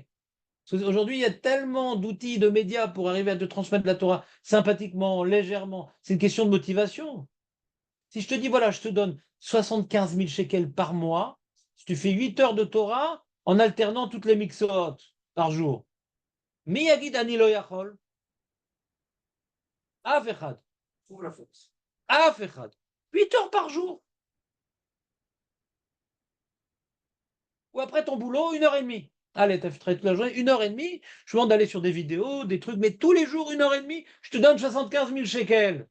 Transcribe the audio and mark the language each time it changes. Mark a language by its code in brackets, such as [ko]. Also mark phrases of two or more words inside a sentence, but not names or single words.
[fr] Aujourd'hui, il y a tellement d'outils, de médias pour arriver à te transmettre la Torah sympathiquement, légèrement. C'est une question de motivation. Si je te dis, voilà, je te donne 75 000 shekels par mois, si tu fais 8 heures de Torah en alternant toutes les mixot par jour. [he] מי יגיד אני לא יכול. אף אחד. [fr] Trouve la force. [he] אף אחד. [fr] 8 heures par jour. Ou après ton boulot, 1 heure et demie. Allez, tu as fait toute la journée, 1 heure et demie. Je demande d'aller sur des vidéos, des trucs, mais tous les jours, 1 heure et demie, je te donne 75 000 shekels.